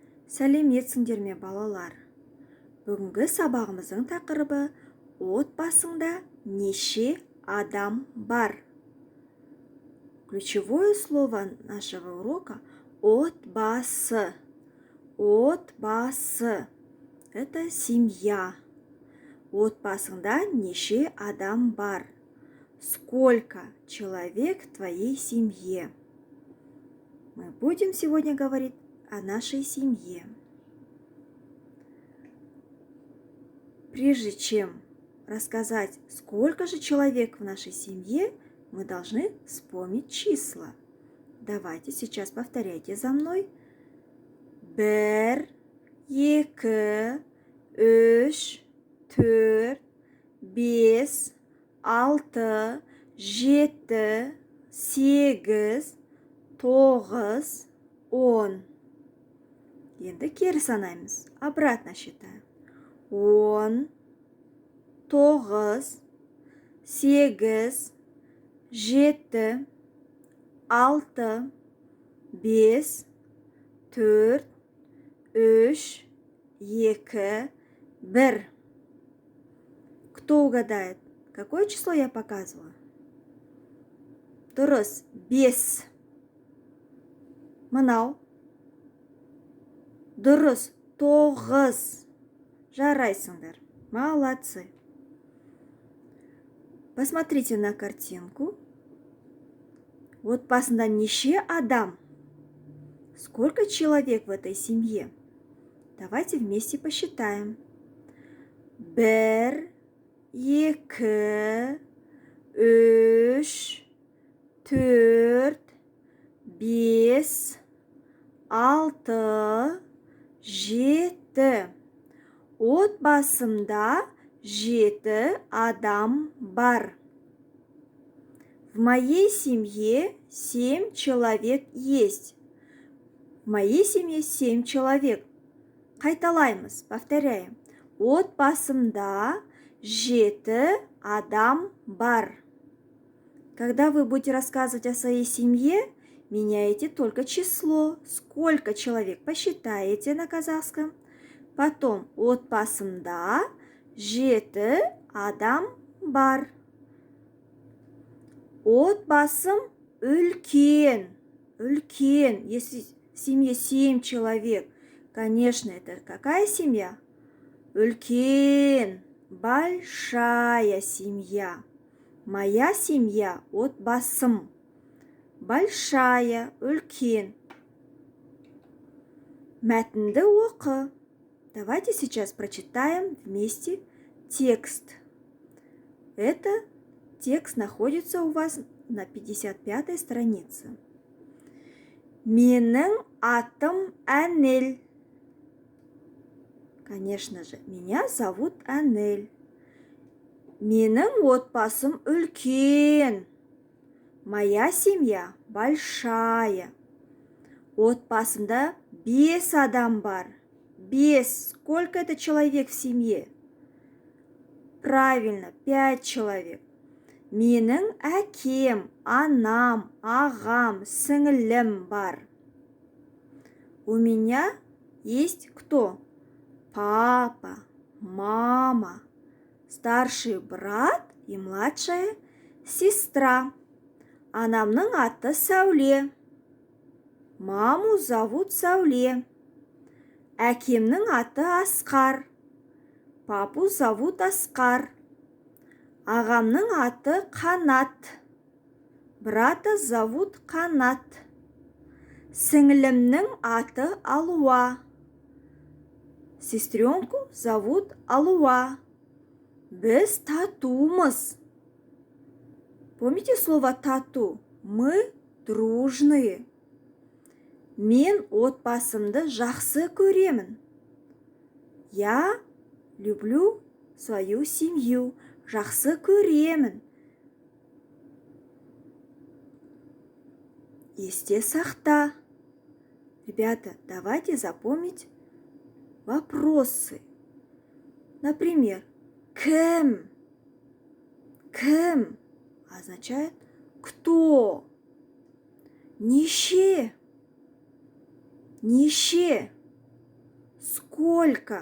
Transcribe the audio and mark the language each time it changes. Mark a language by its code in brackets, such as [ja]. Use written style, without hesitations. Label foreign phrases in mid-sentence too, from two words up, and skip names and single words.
[kk] Сәлеметсіңдер ме балалар? Бүгінгі сабағымыздың тақырыбы отбасыңда неше адам бар? [ru] Ключевое слово нашего урока отбасы. Отбасы – это семья. [kk] Отбасыңда неше адам бар? [ru] Сколько человек в твоей семье? Мы будем сегодня говорить о нашей семье. Прежде чем рассказать, сколько же человек в нашей семье, мы должны вспомнить числа. Давайте сейчас повторяйте за мной. 1, 2, 3, 4, 5, 6, 7, 8, 9, 10. [kk] Енді кері санаймыз. [ru] Обратно считаем. 10, 9, 8, 7, 6, 5, 4, 3, 2, 1. Кто угадает, какое число я показываю? [kk] Дұрыс, 5. Мынау. Дұрыс, 9. Жарайсыңдар. [ru] Молодцы. Посмотрите на картинку. [kk] Отбасында неше адам? [ru] Сколько человек в этой семье? Давайте вместе посчитаем. 1, 2, 3, 4, 5, 6, 7. [kk] Отбасымда 7 адам бар. [ru] В моей семье 7 человек есть. В моей семье 7 человек. [kk] Қайталаймыз, повторяем. Отбасымда 7 адам бар. [ru] Когда вы будете рассказывать о своей семье, меняете только число. Сколько человек посчитаете на казахском. [kk] Потом отбасымда 7 адам бар. Отбасым үлкен. Үлкен. [ru] Если в семье 7 человек, конечно, это какая семья? Үлкен. Большая семья. Моя семья отбасым. Большая, [kk] үлкен. Мәтінді оқы. [ru] Давайте сейчас прочитаем вместе текст. Это текст находится у вас на 55-й странице. [kk] Менің атым Әнел. [ru] Конечно же, меня зовут Әнел. [kk] Менің отбасым үлкен. [ru] Моя семья большая. [kk] Отбасымда 5 адам бар. 5. [ru] Сколько это человек в семье? Правильно, 5 человек. [kk] Менің әкем, анам, ағам, сіңілім бар. [ru] У меня есть кто? Папа, мама, старший брат и младшая сестра. [kk] Анамның аты Сәуле. [ru] Маму зовут Сәуле. [kk] Әкемнің аты Асқар. [ru] Папу зовут Асқар. [kk] Ағамның аты Қанат. [ru] Брата зовут Қанат. [kk] Сіңілімнің аты Алуа. [ru] Сестренку зовут Алуа. [kk] Біз татумыз. [ru] Помните слово тату? Мы дружные. [kk] Мен отбасымды жақсы көремін. [ru] Я люблю свою семью. [kk] Жақсы көремін. Есте сақта. [ru] Ребята, давайте запомнить вопросы. Например, [kk] кім? [ru] Кім означает кто? [kk] Неше. Неше. [ru] Сколько?